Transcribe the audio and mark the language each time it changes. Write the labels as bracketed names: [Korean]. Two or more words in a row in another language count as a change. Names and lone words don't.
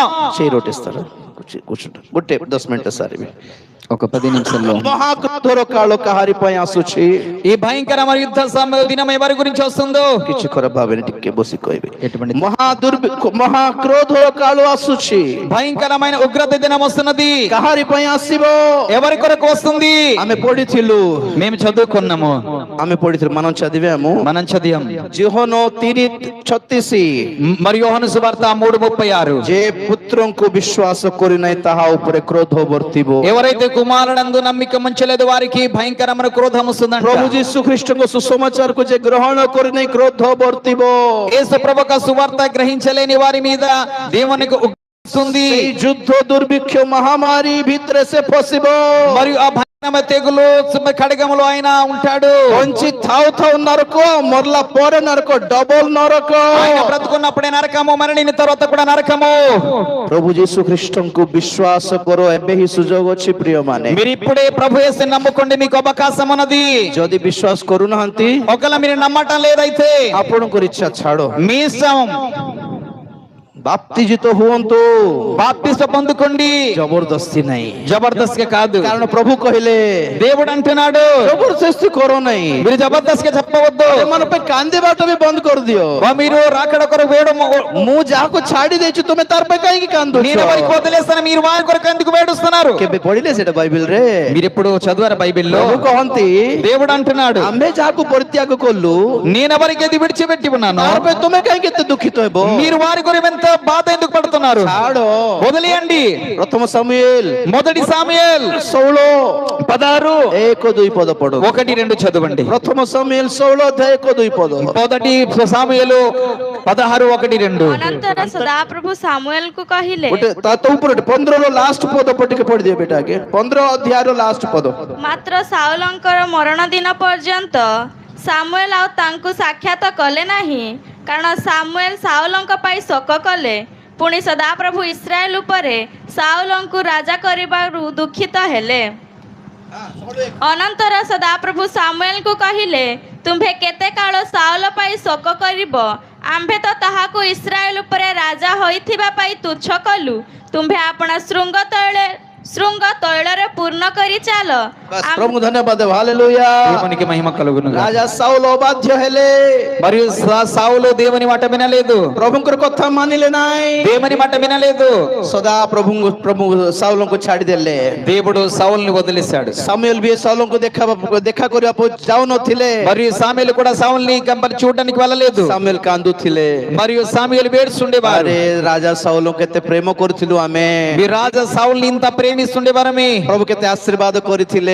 [Odia] ସେଇ ରୋଟେସ୍ତାର ଗୋଟେ 10 ମିନିଟ ସାରିବି. [Telugu] ఒక 10 నిమిషాల్లో [Odia] ମହାକ୍ରୋଧର କାଳ କାହାରି ପାଇଁ ଆସୁଛି? [Telugu] ఈ భయంకరమైన యుద్ధ దినం ఎవరి గురించి వస్తుందో [Odia] କିଛି ଖରାପ ଭାବେନି, ଟିକେ ବସି କହିବେ. [Telugu] ఎటువంటి [Odia] ମହାକ୍ରୋଧର କାଳ ଆସୁଛି, [Telugu] భయంకరమైన ఉగ్రత దినం వస్తున్నది. [Odia] କାହାରି ପାଇଁ ଆସିବ? [Telugu] ఎవరి కొరకు వస్తుంది? [Odia] ଆମେ ପଢିଥିଲୁ, [Telugu] మేము చదువుకున్నాము, మనం చదివాము. మనం చదివాం. యోహాను 3:36, మరియు యోహాను సువార్త 3:36, [Odia] ଯେ ପୁତ୍ରଙ୍କୁ ବିଶ୍ୱାସ କରିନାହିଁ ତାହା ଉପରେ କ୍ରୋଧ ବର୍ତ୍ତିବ. [Telugu] ఎవరైతే కుమారుడందు నమ్మిక ఉంచలేదు వారికి భయంకరమైన క్రోధం వస్తుందంట. [Odia] ପ୍ରଭୁ ଯୀଶୁ ଖ୍ରୀଷ୍ଟଙ୍କ ସୁସମାଚାରକୁ ଯେ ଗ୍ରହଣ କରିନାହିଁ କ୍ରୋଧ ବର୍ତ୍ତିବ. [Telugu] యేసు ప్రభు యొక్క సువార్త గ్రహించలేని వారి మీద దేవునికి వస్తుంది. [Odia] ସେଇ ଯୁଦ୍ଧ ଦୁର୍ଭିକ୍ଷ ମହାମାରୀ ଭିତରେ ସେ ଫସିବ. [Telugu] మరియు ఆ భయంకరమైన తెగులు ఖడ్గములో ఆయన ఉంటాడు. [Odia] ବଞ୍ଚି ଥାଉ ଥାଉ ନରକ, ମରଲା ପରେ ନରକ, ଡବଲ ନରକ. [Telugu] ఆయన బ్రతుకున్నప్పుడే నరకము, మరణిన తర్వాత కూడా నరకము. [Odia] ପ୍ରଭୁ ଯୀଶୁ ଖ୍ରୀଷ୍ଟଙ୍କୁ ବିଶ୍ୱାସ କର, ଏବେ ହିଁ ସୁଯୋଗ ଅଛି ପ୍ରିୟ ମାନେ. [Telugu] మీరు ఇప్పుడే ప్రభు యేసుని నమ్ముకోండి, మీకు అవకాశం ఉన్నది. [Odia] ଯଦି ବିଶ୍ୱାସ କରୁନାହାନ୍ତି, [Telugu] ఒకవేళ మీరు నమ్మటం లేదైతే [Odia] ଆପଣଙ୍କର ଇଚ୍ଛା ଛାଡ. [Telugu] మీ ఇష్టం. [Odia] ବାପ୍ତିଜିତ ହୁଅନ୍ତୁ, [Telugu] బాప్తిస్మ పొందుకోండి. [Odia] ଜବରଦସ୍ତି ନାହିଁ। [Telugu] జబర్దస్త్ గా కాదు. [Odia] କାରଣ ପ୍ରଭୁ କହିଲେ [Telugu] దేవుడు అంటున్నాడు [Odia] ଜବରଦସ୍ତି କର ନାହିଁ, [Telugu] మీరు జబర్దస్త్ గా చెప్పవద్దు. [Odia] ଏମାନଙ୍କ ପାଇଁ କାନ୍ଦିବାଟା ବି ବନ୍ଦ କରିଦିଅ। [Telugu] మీరు రాకడ కొరకు వేయడం [Odia] ମୁଁ ଯାହାକୁ ଛାଡି ଦେଇଛି ତୁମେ ତାର ପାଇଁ କାହିଁକି କାନ୍ଦୁଛ? [Telugu] నేను ఎవరికి వదిలేస్తాను, మీరు వారి కొరకు ఎందుకు వేడుస్తున్నారు? [Odia] କେବେ ପଢିଲେ ସେଟା ବାଇବେଲରେ? [Telugu] మీరు ఎప్పుడు చదివారు బైబిల్లో? [Odia] ପ୍ରଭୁ କହନ୍ତି [Telugu] దేవుడు అంటున్నాడు [Odia] ଆମେ ଯାହାକୁ ପରିତ୍ୟାଗ କଲୁ [Telugu] నేను ఎవరికి అది విడిచిపెట్టి ఉన్నాను, [Odia] ତାର ପାଇଁ ତୁମେ କାହିଁକି ଏତେ ଦୁଃଖିତ ହେବ? [Telugu] మీరు వారి కొరకు ఎంత బాధ ఎందుకు పడుతున్నారు? [Odia] ଛାଡ। [Telugu] వదిలేయండి. [Odia] ପ୍ରଥମ ସାମୁଏଲ [Telugu] మొదటి సాముయేల్ 16 16 [Odia] 1 2 ପଦ ପଢ। [Telugu] 1 2 చదవండి. [Odia] ପ୍ରଥମ ସାମୁଏଲ 16 ଅଧ୍ୟାୟ 1 2 ପଦ। [Telugu] మొదటి సాముయేలు 16 1 2 [Odia] ଅନନ୍ତର ସଦାପ୍ରଭୁ ସାମୁଏଲକୁ କହିଲେ, ଗୋଟେ ତା ତ ଉପରେ 15 ର ଲାଷ୍ଟ ପଦ ଟିକେ ପଢି ଦିଅ ବେଟା ଆଗେ। 15 ଅଧ୍ୟାୟର ଲାଷ୍ଟ ପଦ। ମାତ୍ର ସାଉଲଙ୍କର ମରଣ ଦିନ ପର୍ଯ୍ୟନ୍ତ ସାମୁଏଲ ଆଉ ତାଙ୍କୁ ସାକ୍ଷାତ କଲେ ନାହିଁ, କାରଣ ସାମୁଏଲ ସାଉଲଙ୍କ ପାଇଁ ଶୋକ କଲେ। ପୁଣି ସଦାପ୍ରଭୁ ଇସ୍ରାଏଲ ଉପରେ ସାଉଲଙ୍କୁ ରାଜା କରିବାରୁ ଦୁଃଖିତ ହେଲେ। ଅନନ୍ତର ସଦାପ୍ରଭୁ ସାମୁଏଲଙ୍କୁ କହିଲେ, ତୁମ୍ଭେ କେତେ କାଳ ସାଉଲ ପାଇଁ ଶୋକ କରିବ? ଆମ୍ଭେ ତ ତାହାକୁ ଇସ୍ରାଏଲ ଉପରେ ରାଜା ହୋଇଥିବା ପାଇଁ ତୁଚ୍ଛ କଲୁ। ତୁମ୍ଭେ ଆପଣ ଶୃଙ୍ଗ ତୈଳରେ ପୂର୍ଣ୍ଣ କରି ଚାଲ। [Telugu] బస్ ప్రభు ధన్యవాଦ। హల్లెలూయా। దేవునికి మహిమ కలుగును గాక. రాజా సౌలు అబాధ్య ହେଲେ, మరియు సౌలు దేవుని మాట వినలేదు, [Odia] ପ୍ରଭୁଙ୍କର କଥା ମାନିଲେ ନାହିଁ। [Telugu] దేవుని మాట వినలేదు. [Odia] ସଦା ପ୍ରଭୁ ସାଉଲଙ୍କୁ ଛାଡ଼ିଦେଲେ। [Telugu] దేవుడు సౌలుని వదిలేశాడు. [Odia] ସାମୁଏଲ ବି ସାଉଲଙ୍କୁ ଦେଖା କରିବାକୁ ଯାଉନଥିଲେ। [Telugu] మరియు సాముయేలు కూడా సౌలుని చూడడానికి వెళ్ళలేదు. [Odia] ସାମୁଏଲ କାନ୍ଦୁଥିଲେ। [Telugu] మరియు సాముయేలు వేడుస్తుండేవారు. [Odia] ଆରେ ରାଜା ସାଉଲଙ୍କୁ କେତେ ପ୍ରେମ କରିଥିଲୁ ଆମେ, [Telugu] మీ రాజా సౌలుని ఇంత ప్రేమిస్తుండేవారమే. [Odia] ପ୍ରଭୁ କେତେ ଆଶୀର୍ବାଦ କରିଥିଲେ।